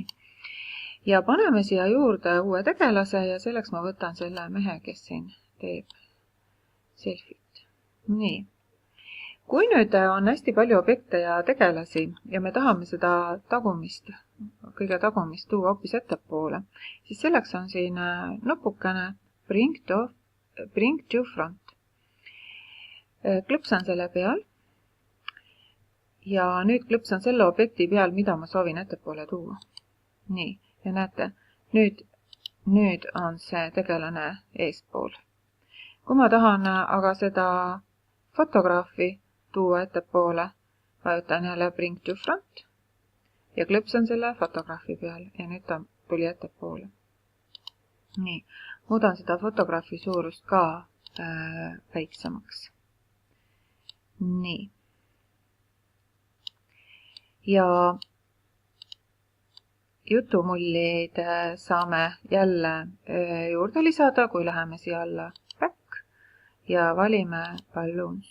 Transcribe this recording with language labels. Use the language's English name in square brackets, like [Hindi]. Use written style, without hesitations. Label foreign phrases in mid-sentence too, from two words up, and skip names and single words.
[Estonian] Ja paneme siia juurde uue tegelase ja selleks ma võtan selle mehe, kes siin teeb selfit. Nii. Kui nüüd on hästi palju objekte ja tegelasi ja me tahame seda kõige tagumist tuua hoopis ettepoole, siis selleks on siin nupukene [English] Bring to front. [Estonian] Klõpsan selle peal ja nüüd klõpsan selle objekti peal, mida ma soovin ettepoole tuua. Nii, ja näete, nüüd on see tegelane eespool. Kui ma tahan aga seda fotograafi tuua ettepoole, vajutan jälle [English] Bring to front [Estonian] ja klõpsan selle fotograafi peal ja nüüd ta tuli ettepoole. Nii, muudan seda fotograafi suurust ka väiksemaks. Nii. Ja jutumullid saame jälle juurde lisada, kui läheme siia alla back ja valime balloons.